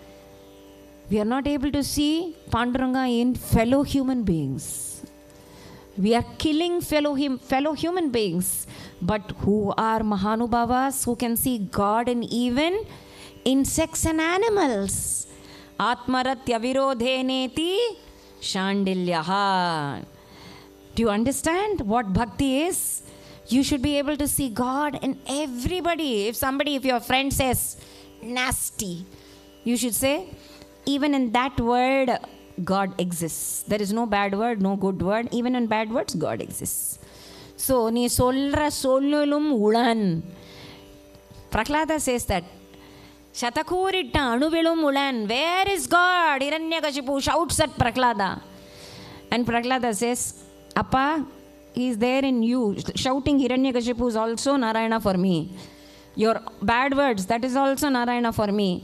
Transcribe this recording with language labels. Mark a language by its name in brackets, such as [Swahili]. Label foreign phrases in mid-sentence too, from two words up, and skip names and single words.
[English] We are not able to see Panduranga in fellow human beings. We are killing fellow human beings. But who are Mahanubhavas who can see God in even insects and animals? [Sanskrit] आत्मरत्य विरोधेनेति शाण्डिल्यः. [English] Do you understand what bhakti is? You should be able to see God in everybody. If your friend says nasty, you should say, even in that word, God exists. There is no bad word, no good word. Even in bad words, God exists. So, [Tamil] நீ சொல்ற சொல்லிலும் உளன். [English] Prahlada says that. [Tamil] சதகூறிட்ட அணுவிலும் உளன். [English] Where is God? Hiranyakashipu shouts at Prahlada. And Prahlada says, Appa, he is there in you. Shouting Hiranyakashipu is also Narayana for me. Your bad words, that is also Narayana for me.